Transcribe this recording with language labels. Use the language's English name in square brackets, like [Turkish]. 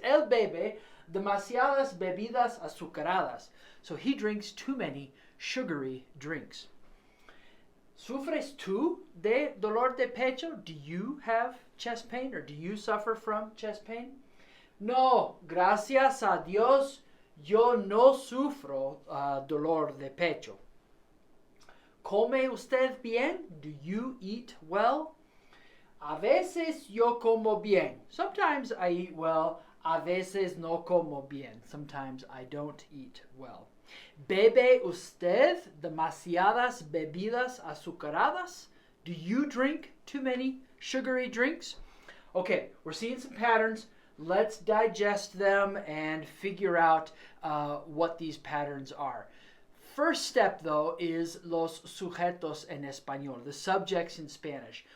[Spanish] El bebé, demasiadas bebidas azucaradas. [English] So he drinks too many sugary drinks. [Spanish] ¿Sufres tú de dolor de pecho? [English] Do you have chest pain or do you suffer from chest pain? [Spanish] No, gracias a Dios, yo no sufro dolor de pecho. ¿Come usted bien? [English] Do you eat well? [Spanish] A veces yo como bien. [English] Sometimes I eat well. [Spanish] A veces no como bien. [English] Sometimes I don't eat well. [Spanish] ¿Bebe usted demasiadas bebidas azucaradas? [English] Do you drink too many sugary drinks? Okay, we're seeing some patterns. Let's digest them and figure out what these patterns are. First step, though, is [Spanish] los sujetos en español, [English] the subjects in Spanish.